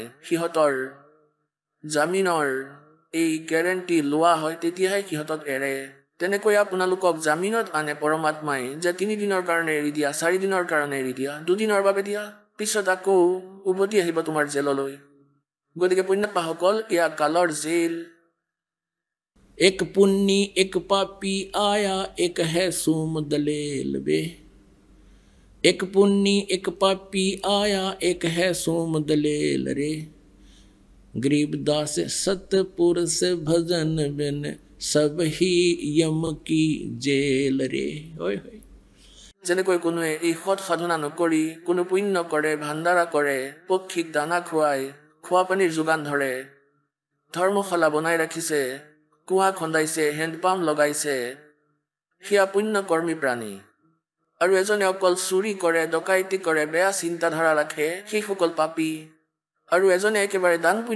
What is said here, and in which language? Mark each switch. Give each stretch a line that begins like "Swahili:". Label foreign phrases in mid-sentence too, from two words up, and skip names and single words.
Assamese: সিহঁতৰ জামিনৰ এই গ্যাৰেণ্টি লোৱা হয়, তেতিয়াহে সিহঁতক এৰে। তেনেকৈ আপোনালোকক জামিনত আনে পৰমাত্মাই, যে 3 দিনৰ কাৰণে এৰি দিয়া, 4 দিনৰ কাৰণে এৰি দিয়া, 2 দিনৰ বাবে দিয়া, পিছত আকৌ উভতি আহিব তোমাৰ জেললৈ। গতিকে পুণ্যাত্মাসকল, এয়া কালৰ জেল।
Hindi: एक पुण्य एक पापी आया एक है सूम दलेल बे। एक पुन्नी एक पापी आया एक है सोम दलेल रे गरीबदास सतपुरुष भजन बिन सब ही यम की जेल रे ओय होय
Assamese: যেনেকৈ কোনোৱে এই সৎ সাধনা নকৰি কোনো পুণ্য কৰে ভাণ্ডাৰা কৰে পক্ষীক দানা খুৱাই খোৱা পানীৰ যোগান ধৰে ধৰ্মশালা বনাই ৰাখিছে কুঁৱা খন্দাইছে হেণ্ডপাম্প লগাইছে সেয়া পুণ্যকৰ্মী প্ৰাণী আৰু এজনে অকল চুৰি কৰে ডকাইতি কৰে বেয়া চিন্তাধাৰা ৰাখে সেইসকল পাপী আৰু এজনে একেবাৰে দান পুণ্য